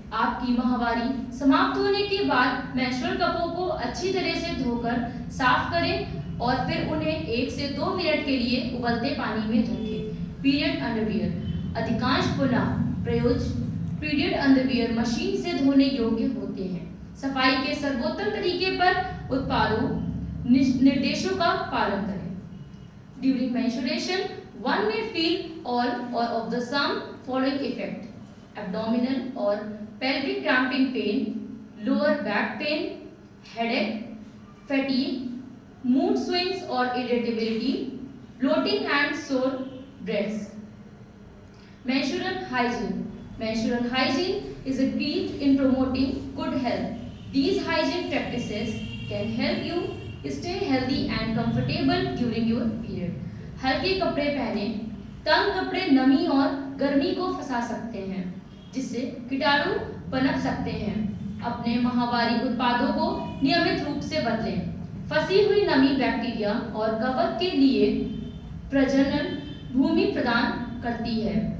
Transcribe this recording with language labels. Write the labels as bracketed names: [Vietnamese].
[Hindi] आपकी माहवारी समाप्त होने के बाद मेंस्ट्रुअल कपों को अच्छी तरह से धोकर साफ करें और फिर उन्हें 1 से 2 मिनट के लिए उबलते पानी में रखें। पीरियड अंडरवियर अधिकांश पुनः प्रयोज्य पीरियड अंडरवियर मशीन से धोने योग्य होते हैं। सफाई के सर्वोत्तम तरीके पर उत्पादों निर्देशों का पालन करें। [English] During menstruation, one may feel all or of the some following effect: abdominal or pelvic cramping pain, lower back pain, headache, fatigue, mood swings or irritability, bloating and sore breasts. Menstrual hygiene. Menstrual hygiene is a key in promoting good health. These hygiene practices can help you stay healthy and comfortable during your period. [Hindi] हल्के कपड़े पहने। तंग कपड़े नमी और गर्मी को फंसा सकते हैं, जिससे कीटाणु पनप सकते हैं। अपने माहवारी उत्पादों को नियमित रूप से बदलें। फंसी हुई नमी बैक्टीरिया और कवक के लिए प्रजनन भूमि प्रदान करती है।